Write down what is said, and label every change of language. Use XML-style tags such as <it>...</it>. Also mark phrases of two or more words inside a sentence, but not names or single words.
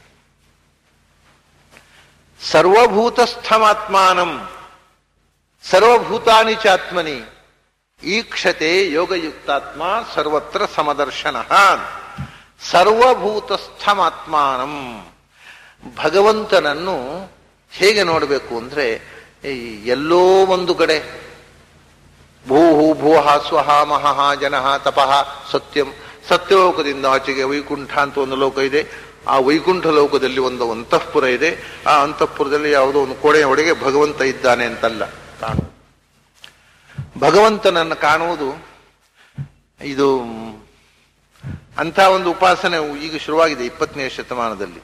<sa>ಸರ್ವಭೂತಸ್ಥಮಾತ್ಮಾನಂ ಸರ್ವಭೂತಾನಿ ಚಾತ್ಮನಿ ಈಕ್ಷತೆ ಯೋಗಯುಕ್ತಾತ್ಮ ಸರ್ವತ್ರ ಸಮದರ್ಶನ.</sa> <kn>ಸರ್ವಭೂತಸ್ಥಮಾತ್ಮಾನಂ, ಭಗವಂತನನ್ನು ಹೇಗೆ ನೋಡಬೇಕು ಅಂದ್ರೆ, ಎಲ್ಲೋ ಒಂದು ಕಡೆ</kn> <sa>ಭೂಹು ಭೂಹ ಸ್ವಹ ಮಹಃ ಜನಃ ತಪಃ ಸತ್ಯಂ,</sa> <kn>ಸತ್ಯಲೋಕದಿಂದ ಆಚೆಗೆ ವೈಕುಂಠ ಅಂತ ಒಂದು ಲೋಕ ಇದೆ. ಆ ವೈಕುಂಠ ಲೋಕದಲ್ಲಿ ಒಂದು ಅಂತಃಪುರ ಇದೆ. ಆ ಅಂತಃಪುರದಲ್ಲಿ ಯಾವುದೋ ಒಂದು ಕೋಣೆಯ ಒಳಗೆ ಭಗವಂತ ಇದ್ದಾನೆ ಅಂತಲ್ಲ ಕಾಣುವುದು. ಭಗವಂತನನ್ನು ಕಾಣುವುದು ಇದು ಅಂಥ ಒಂದು ಉಪಾಸನೆ ಈಗ ಶುರುವಾಗಿದೆ 20ನೇ ಶತಮಾನದಲ್ಲಿ.</kn>